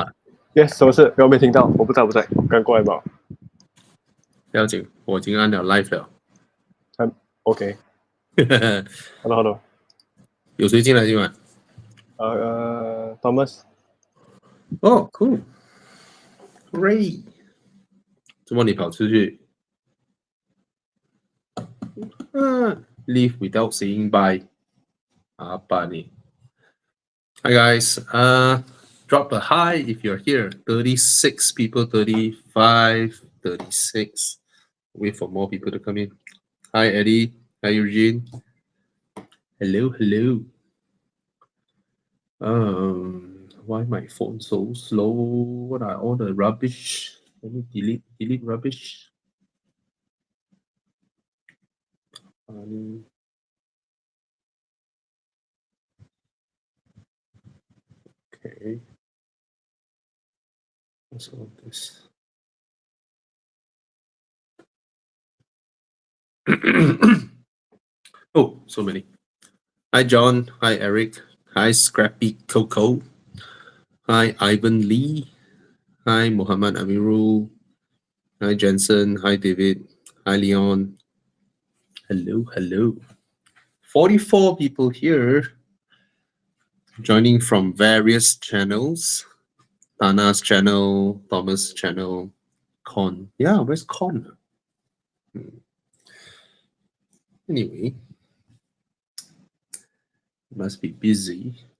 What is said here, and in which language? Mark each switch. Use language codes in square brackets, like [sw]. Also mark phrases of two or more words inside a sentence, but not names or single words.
[zh] Yes，什么事？有没有听到？我不在，刚过来吧。不要紧，我已经按了 live 了。 [en] OK。Hello。 [zh] 有谁进来今晚？ Thomas。 [en] 哦 ，cool， great。 [zh] 怎么你跑出去 ？ [en] Leave without saying bye。 [ms] apa ni? [en] Hi guys. Drop a hi if you're here. 36 people, 35, 36. Wait for more people to come in. Hi Eddie. Hi Eugene. Hello. Why my phone so slow? What are all the rubbish? Let me delete rubbish. Okay. What's all this? Oh, so many. Hi John. Hi Eric. Hi Scrappy Coco. Hi Ivan Lee. Hi Muhammad Amirul. Hi Jensen. Hi David. Hi Leon. Hello. 44 people here joining from various channels. Tana's channel, Thomas' channel, Con. Yeah, where's Con? Anyway, must be busy.